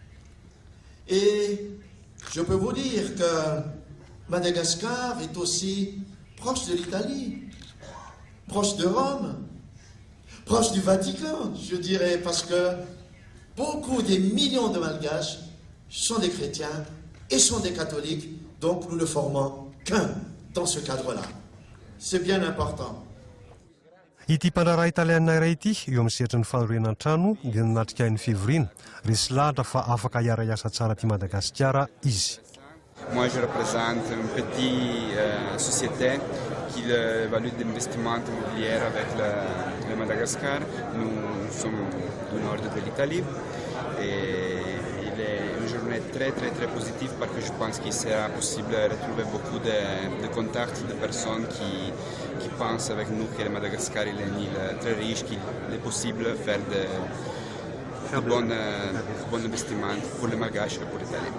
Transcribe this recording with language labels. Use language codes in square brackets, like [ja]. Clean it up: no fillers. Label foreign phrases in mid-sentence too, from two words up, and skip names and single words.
[fr] Et je peux vous dire que Madagascar est aussi proche de l'Italie, proche de Rome, proche du Vatican, je dirais, parce que beaucoup des millions de Malgaches sont des chrétiens et sont des catholiques, donc nous ne formons qu'un dans ce cadre-là. C'est bien important. [mg] Ity mpandraraha italiana iray ity eo amin'ny sehatry ny fanorenan-trano dia natrika ny fivoriana resy lahatra fa afaka hiara-iasa tsara ty Madagasikara izy. [fr] Moi, je représente une petite société qui évalue d'investissement immobilier avec le Madagascar. Nous sommes du nord de l'Italie et il est une journée très positive parce que je pense qu'il sera possible de retrouver beaucoup de contacts de personnes qui pensent avec nous que le Madagascar est une île très riche, qu'il est possible de faire de bons investissements pour les Malgaches et pour l'Italie.